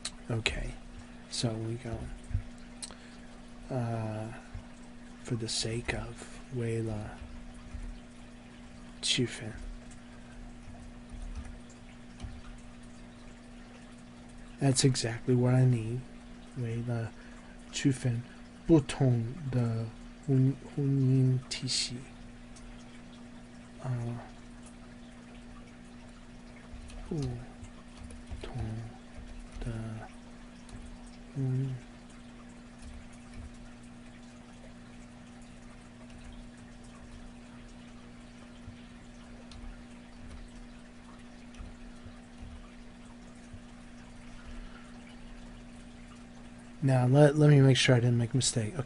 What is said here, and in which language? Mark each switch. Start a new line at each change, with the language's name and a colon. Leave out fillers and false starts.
English: Okay, so we go for the sake of 为了区分. That's exactly what I need.
Chinese: 为了区分不同的婚姻体系。
English: 不同的 Now let me make sure I didn't make a mistake.